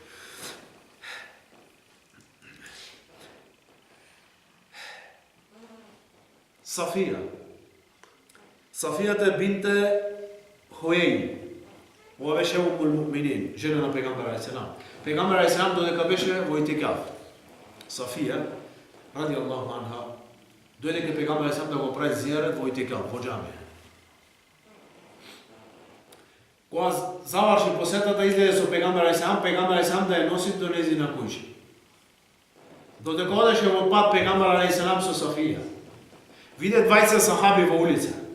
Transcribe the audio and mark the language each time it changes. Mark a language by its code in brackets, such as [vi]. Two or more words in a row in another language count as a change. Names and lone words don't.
[mk] Сафија. Сафијата бинте Хуеј. Ова беше [ar] أم المؤمنين, [mk] жена на пегамбер алейхиссалам. Пегамбер алейхиссалам додека беше во итикаф. Сафија, [ar] رضي الله عنها, [mk] дојде ке пегамбер алейхиссалам да го прави зијарет во итикаф, во џамија. Кога заврши посетата, излезе со пегамбер алейхиссалам да ја носи до нејзина куќа. Додека одеше во пат пегамбер алейхиссалам со Сафија, виде двајца сахаби во улица.